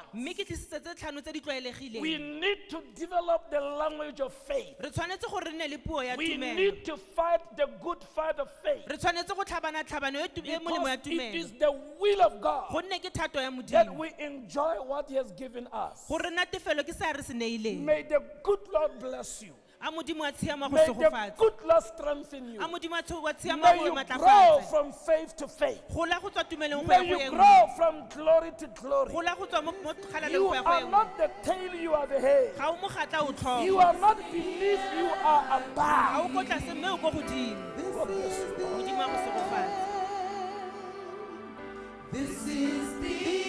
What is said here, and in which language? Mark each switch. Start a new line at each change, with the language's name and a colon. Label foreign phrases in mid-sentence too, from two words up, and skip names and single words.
Tswana: Mme ke tlisitse tse tlhano tse di
English: We
Tswana: tlwaelegileng.
English: need to develop the language of faith.
Tswana: Re tshwanetse gore re nne le puo ya
English: We
Tswana: tumelo.
English: need to fight the good fight of faith,
Tswana: Re tshwanetse go tlhabana tlhabano e molemo ya
English: because it is
Tswana: tumelo.
English: the will of God
Tswana: Gonne ke thato ya
English: that
Tswana: Modimo.
English: we enjoy what He has given us.
Tswana: Gore natefelo ke se re se neileng.
English: May the good Lord bless you.
Tswana: A Modimo a tshiama go
English: May the
Tswana: segofatsa.
English: good Lord strengthen you.
Tswana: A Modimo a tshiama
English: May
Tswana: go
English: you grow
Tswana: matlafatsa.
English: from faith to faith.
Tswana: Gola go tswa tumelong go
English: May
Tswana: ya go
English: you
Tswana: e nngwe.
English: grow from glory to glory.
Tswana: Gola go tswa mo kgalaleng
English: You
Tswana: go ya go e
English: are
Tswana: nngwe.
English: not the tail, you are the head.
Tswana: Ga o mo gatla o tlhogo.
English: You are not beneath, you are
Tswana: Ga
English: above.
Tswana: o ko tlase mme o ko godimo.
English: God bless you.
Tswana: Modimo a go segofatsa.
English: This is the